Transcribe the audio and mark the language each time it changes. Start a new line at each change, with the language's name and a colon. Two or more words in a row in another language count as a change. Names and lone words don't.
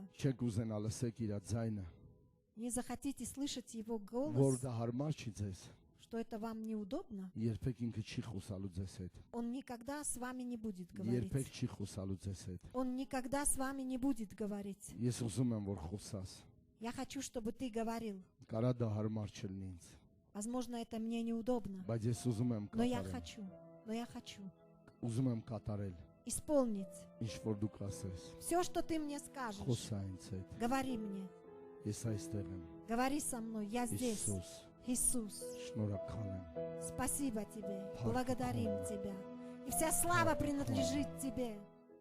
Armenian: չեք ուզենա լսեք իր ձայնը,
Russian: не захотите слышать Его
Armenian: որ
Russian: голос,
Armenian: դա հարմար չի ձեզ,
Russian: что это вам неудобно,
Armenian: երբեք ինքը չի խոսալու ձեզ հետ։
Russian: Он никогда с вами не будет говорить.
Armenian: Երբեք չի խոսալու ձեզ հետ։
Russian: Он никогда с вами не будет говорить.
Armenian: Ես ուզում եմ, որ խոսաս։
Russian: Я хочу, чтобы ты говорил.
Armenian: Կարա դա հարմար չլինի ինձ,
Russian: Возможно, это мне неудобно,
Armenian: բայց ես ուզում եմ
Russian: но я
Armenian: կատարել։
Russian: хочу
Armenian: Ուզում եմ կատարել,
Russian: исполнить
Armenian: ինչ որ դու կասես։
Russian: все, что ты мне скажешь.
Armenian: Խոսա ինձ հետ։
Russian: Говори мне,
Armenian: Ես այստեղ եմ։
Russian: говори со мной, я здесь.
Armenian: Հիսուս,
Russian: Иисус,
Armenian: շնորհակալ եմ։
Russian: спасибо Тебе, Папа. благодарим Тебя. И вся слава принадлежит Тебе.